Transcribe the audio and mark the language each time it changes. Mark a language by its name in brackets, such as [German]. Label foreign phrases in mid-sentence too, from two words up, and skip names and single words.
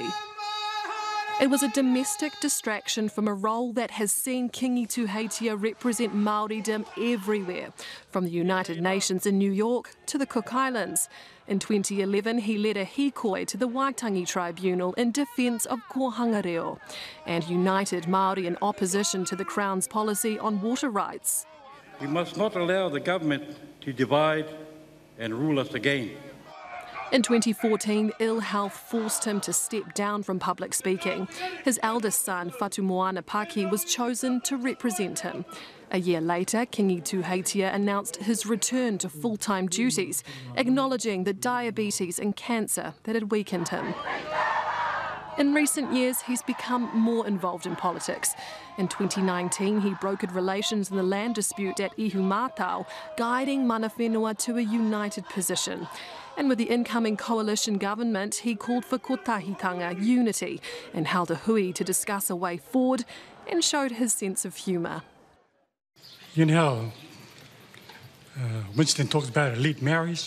[English] It was a domestic distraction from a role that has seen Kiingi Tūheitia represent Māoridom everywhere, from the United Nations in New York to the Cook Islands. In 2011, he led a hikoi to the Waitangi Tribunal in defence of [Māori] kohanga reo [English] and united Māori in opposition to the Crown's policy on water rights. We must not allow the government to divide and rule us again. In 2014, ill health forced him to step down from public speaking. His eldest son, Whatumoana Paki, was chosen to represent him. A year later, Kiingi Tūheitia announced his return to full-time duties, acknowledging the diabetes and cancer that had weakened him. In recent years, he's become more involved in politics. In 2019, he brokered relations in the land dispute at Ihumātao, guiding [Māori] mana whenua [English] to a united position. And with the incoming coalition government, he called for kotahitanga unity and held a hui to discuss a way forward and showed his sense of humour. You know how Winston talks about elite marriages?